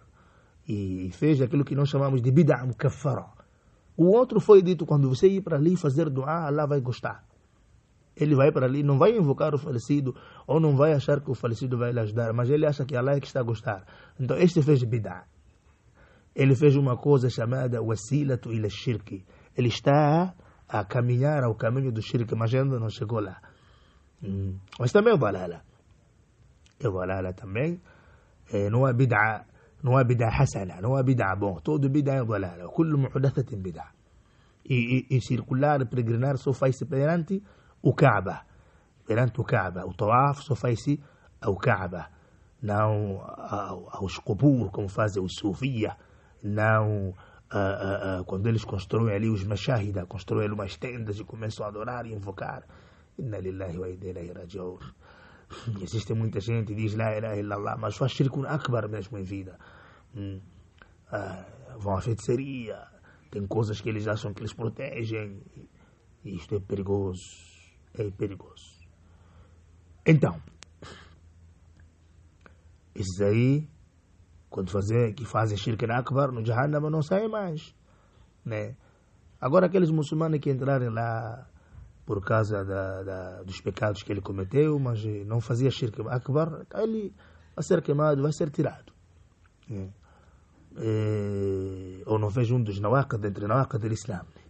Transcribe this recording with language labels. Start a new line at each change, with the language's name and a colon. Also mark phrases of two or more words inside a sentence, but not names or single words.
Portuguese: E fez aquilo que nós chamamos de
Arabic: بدعة مكفرة.
Portuguese: O outro foi dito, quando você ir para ali fazer dua, Allah vai gostar. Ele vai para ali, não vai invocar o falecido, ou não vai achar que o falecido vai lhe ajudar, mas ele acha que Allah é que está a gostar. Então este fez bid'a. Ele fez uma coisa chamada
Arabic: وسيلة إلى شرك.
Portuguese: Ele está a caminhar ao caminho do shirk, mas ainda não chegou lá. Mas também é dalala. É dalala também. Não é bid'a. Não é
Arabic: بدعة حسنة,
Portuguese: não é bid'a bom. Todo bid'a é dalala.
Arabic: كل محدثة بدعة.
Portuguese: E circular, peregrinar, só faz-se perante o Kaaba. Perante o Kaaba. O tawaf só faz-se ao Kaaba. Não aos qubur, como fazem os sufia. Não quando eles constroem ali os mashahida, constroem umas tendas e começam a adorar e invocar.
Arabic: إنا لله وإنا إليه راجعون.
Portuguese: Existe muita gente que diz
Arabic: لا إله إلا الله,
Portuguese: mas faz
Arabic: شرك أكبر
Portuguese: mesmo em vida. Vão à feitiçaria, tem coisas que eles acham que eles protegem. E isto é perigoso. É perigoso. Então, esses aí, quando fazem
Arabic: شرك أكبر
Portuguese: no Jahannam, não saem mais, né? Agora aqueles muçulmanos que entrarem lá por causa dos pecados que ele cometeu, mas não fazia
Arabic: شرك أكبر,
Portuguese: ele vai ser queimado, vai ser tirado. Ou não fez um dos nawaqid, entre nawaqid do Islã.